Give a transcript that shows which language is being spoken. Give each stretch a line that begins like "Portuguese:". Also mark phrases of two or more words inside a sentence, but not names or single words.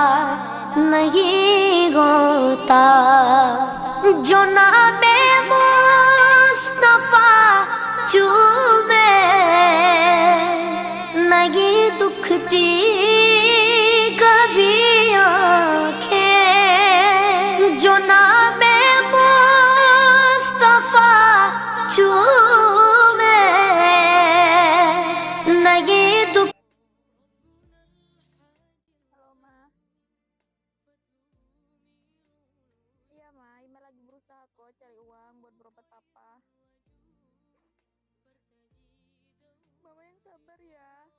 Urdu: نہیں ہوتا، جو نام مصطفیٰ چومے نہیں دکھتی کبھی آنکھیں، جو نام مصطفیٰ چومے نہیں دکھتی.
Indonesian: Halo Ma, iya Ma, Ima lagi berusaha kok cari uang buat berobat papa. Mama yang sabar ya.